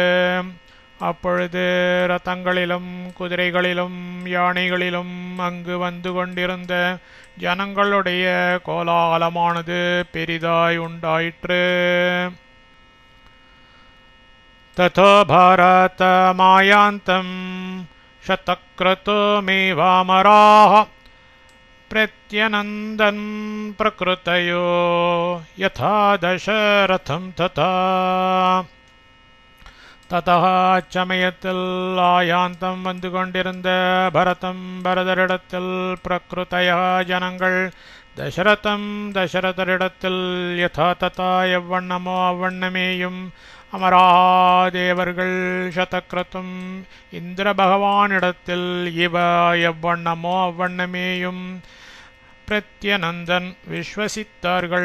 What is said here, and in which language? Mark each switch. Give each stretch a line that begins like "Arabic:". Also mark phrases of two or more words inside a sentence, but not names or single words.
Tamil: அப்பொழுது ரதங்களிலும் குதிரைகளிலும் யானைகளிலும் அங்கு வந்து கொண்டிருந்த ஜனங்களுடைய கோலாகலமானது பெரிதாய் உண்டாயிற்று.
Sanskrit: ततो भारत मायान्तं शतक्रतो मेवामराः प्रत्यनन्दन् प्रकृतयो यथा दशरथं तथा
Tamil: ततः அச்சமயத்தில் ஆயாந்தம் வந்து கொண்டிருந்த பரதரிடத்தில் பிரகிருதய ஜனங்கள் தசரதரிடத்தில்
Sanskrit: यथा तथा
Tamil: எவ்வண்ணமோ அவ்வண்ணமேயும் அமராதேவர்கள் சதக்ரதும் இந்திர பகவானிடத்தில் இவ எவ்வண்ணமோ அவ்வண்ணமேயும் பிரத்யனந்தன் விஸ்வசித்தார்கள்.